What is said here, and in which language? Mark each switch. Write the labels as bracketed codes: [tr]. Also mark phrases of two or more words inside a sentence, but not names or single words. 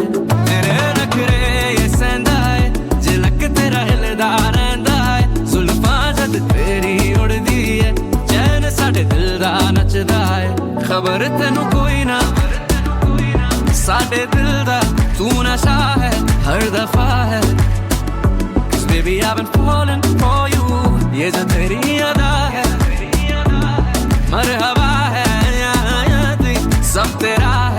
[pa] ਤੇਰੇ ਨਖਰੇ ਯੇ ਸਹੰਦਾ ਹੈ, ਝਲਕ ਤੇਰਾ ਹਿਲਦਾ ਰਹਿੰਦਾ ਹੈ, ਜ਼ੁਲਫ਼ਾਂ ਜਦ ਤੇਰੀ ਉੜਦੀ ਹੈ, ਚੈਨ ਸਾਡੇ ਦਿਲ ਦਾ ਨੱਚਦਾ ਹੈ। ਖ਼ਬਰ ਤੈਨੂੰ ਕੋਈ ਨਾ ਸਾਡੇ ਦਿਲ ਦਾ, ਤੂੰ ਨਸ਼ਾ ਹੈ ਹਰ ਦਫ਼ਾ ਹੈ। [en] 'Cause baby I've been falling for you, [hi] ये जो तेरी अदा है मरहबा है, सब तेरा है।